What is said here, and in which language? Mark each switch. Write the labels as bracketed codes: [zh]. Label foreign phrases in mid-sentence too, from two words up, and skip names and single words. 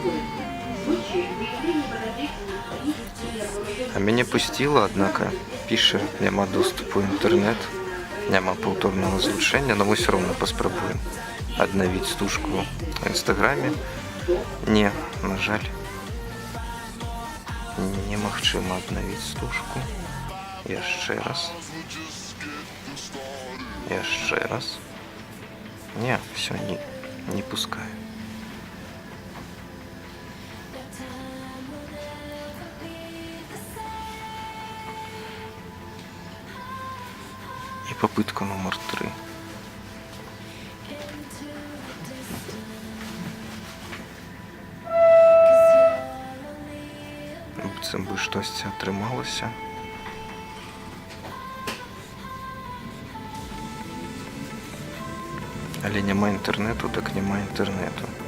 [be] А мяне пусціла, аднака піша, няма доступу ў інтэрнэт, няма паўторнага злучэння, но мы ўсё роўна паспрабуем аднавіць стужку ў інстаграме. Не, на жаль, немагчыма аднавіць стужку. Яшчэ раз. Яшчэ раз. [ru] Не, все, не пускаю. И попытка номер 3. [be] Быццам бы штосьці атрымалася. Але няма інтэрнэту, так няма інтэрнэту.